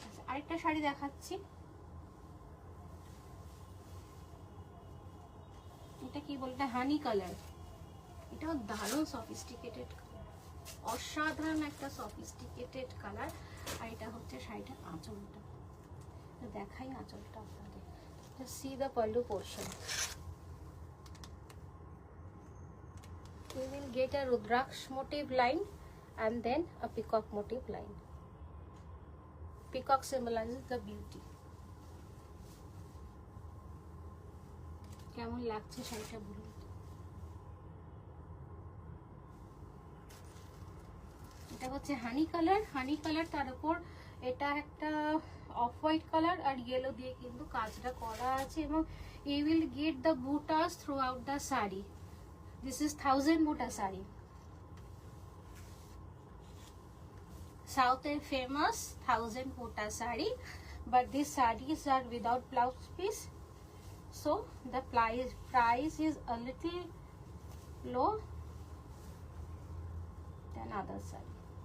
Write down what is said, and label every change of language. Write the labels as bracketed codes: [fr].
[bn] আরেকটা শাড়ি দেখাচ্ছি, এটা কি বলতে, হানি কালার। এটাও দারুণ সফিস্টিকেটেড কালার, অসাধারণ একটা সফিস্টিকেটেড কালার। আর এটা হচ্ছে শাড়িটার আঁচলটা, দেখাই আঁচলটা আপনাদের। [en] See the pallu portion, you will get a Rudraksh motif line and then a peacock motif line. Peacock symbolizes the beauty. [bn] কেমন লাগছে শাড়িটা বলুন। এটা হচ্ছে হানি কালার, হানি কালার, তার উপর এটা একটা অফ হোয়াইট কালার আর ইয়েলো দিয়ে কিন্তু কাজটা করা আছে। [en] এবং you will get the buttas throughout the saree. This is 1000 buta saree. South is famous 1000 buta saree, but these sarees are without blouse piece, so the price is a little low than other saree.